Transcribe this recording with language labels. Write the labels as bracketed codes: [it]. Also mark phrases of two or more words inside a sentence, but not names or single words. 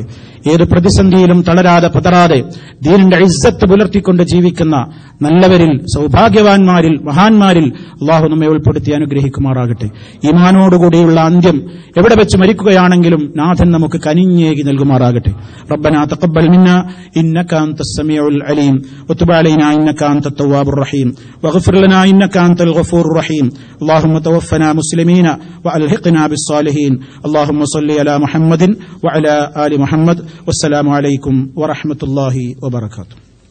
[ml] ഏത് പ്രതിസന്ധിയിലും തളരാതെ പതറാതെ ദീനിന്റെ ഇസ്സത്ത് പുലർത്തിക്കൊണ്ട് ജീവിക്കുന്ന നല്ലവരിൽ, സൌഭാഗ്യവാന്മാരിൽ, മഹാന്മാരിൽ അള്ളാഹു നമ്മെ ഉൾപ്പെടുത്തി അനുഗ്രഹിക്കുമാറാകട്ടെ. ഈമാനോടുകൂടിയുള്ള അന്ത്യം എവിടെ വെച്ച് മരിക്കുകയാണെങ്കിലും നാഥൻ നമുക്ക് കനിഞ്ഞേകി നൽകുമാറാകട്ടെ. [ar] ربنا تقبل منا إنك أنت السميع العليم وتب علينا إنك أنت التواب الرحيم واغفر لنا إنك أنت الغفور الرحيم. اللهم توفنا مسلمين وألحقنا بالصالحين. اللهم صل على محمد وعلى آل محمد. والسلام عليكم ورحمة الله وبركاته.